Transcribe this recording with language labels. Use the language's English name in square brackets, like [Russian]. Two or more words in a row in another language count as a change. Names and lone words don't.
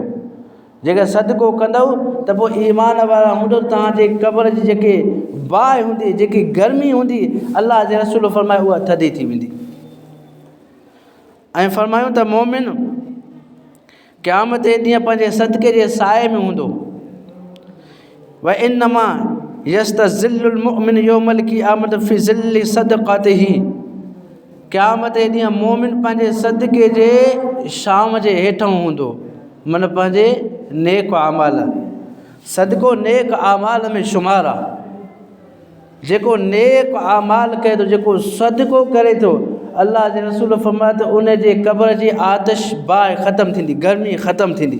[Sindhi] जेकर सदको कंदव त पोइ ईमान वारा हूंदो, तव्हांजे क़बर जी जेके बाहि हूंदी, जेकी गर्मी हूंदी, अल्लाह जे रसूल फरमाए उहा थधी थी वेंदी। ऐं फरमायूं त मोमिन क़यामत जे ॾींहुं पंहिंजे सदके जे साए में हूंदो। [Arabic] وإنما يستظل المؤمن يوم القيامة في ظل صدقته, [Sindhi] क़यामत जे ॾींहुं मोमिन पंहिंजे सदके जे शाम जे हेठां हूंदो, मन पंहिंजे नेक आमाल, सदको नेक आमाल में शुमार आहे। जेको नेक आमाल करे थो, जेको सदको करे थो, अल्लाह जे रसूल फरमाए त उन जे क़बर जी आतिश बाहि ख़तमु थींदी, गर्मी ख़तमु थींदी।